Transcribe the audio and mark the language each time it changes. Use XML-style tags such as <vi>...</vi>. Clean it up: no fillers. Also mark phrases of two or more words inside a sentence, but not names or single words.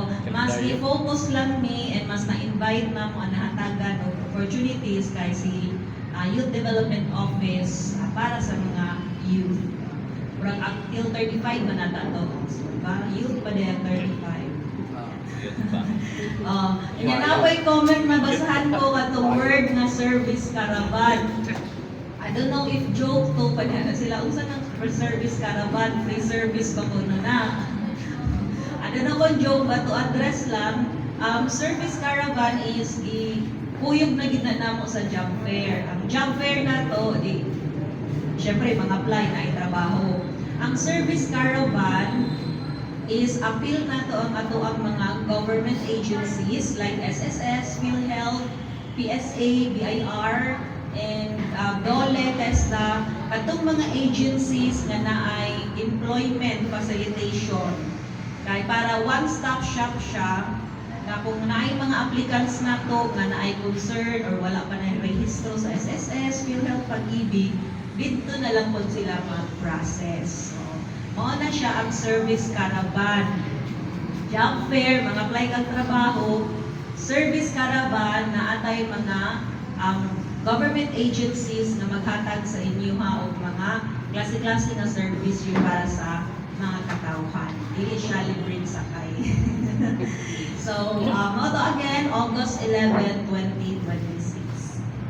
<ceb>Mas i-focus lang mi and mas na-invite na mo nahatagan og opportunities kay si Youth Development Office para sa mga youth. Murag until 35 man nata to. So, diba? Youth pa din 35. Yan away comment na basahan ko katong word na</ceb> <en>service caravan. I don't know if joke</en> <ceb>to pa na sila unsa nang</ceb> <en>service caravan, free service</en> <ceb>pa ko na.</ceb> <en>I don't know</en> <ceb>kung joke ba to address lang.</ceb> <en>Service caravan is</en> <ceb>kuyog na gid na mo sa job fair. Ang</ceb> <en>job fair</en> <ceb>na to syempre mag-apply na ay trabaho. Ang</ceb> <en>service caravan is appeal</en> <ceb>na to ang ato ang mga</ceb> <en>government agencies like SSS, PhilHealth, PSA, BIR, and DOLE, TESDA,</en> <ceb>atong mga agencies nga naay</ceb> <en>employment facilitation.</en> <ceb>Kay para</ceb> <en>one-stop shop</en> <ceb>siya, na kung naay mga applicants na to nga naay concern or wala pa na rehistro sa SSS, PhilHealth, Pag-ibig,</ceb> <tl>dito na lang po sila mag-process.</tl> <ceb>So, mao na siya ang service caravan.</ceb> <en>Job fair,</en> <ceb>mga apply kang trabaho,</ceb> <en>service caravan</en> <ceb>na atay mga</ceb> <en>government agencies</en> <ceb>na maghatag sa inyo og mga klase-klase na service yung para sa mga katawhan. Dili siya libreng sakay. So, mao to again, August 11, 2026.</ceb>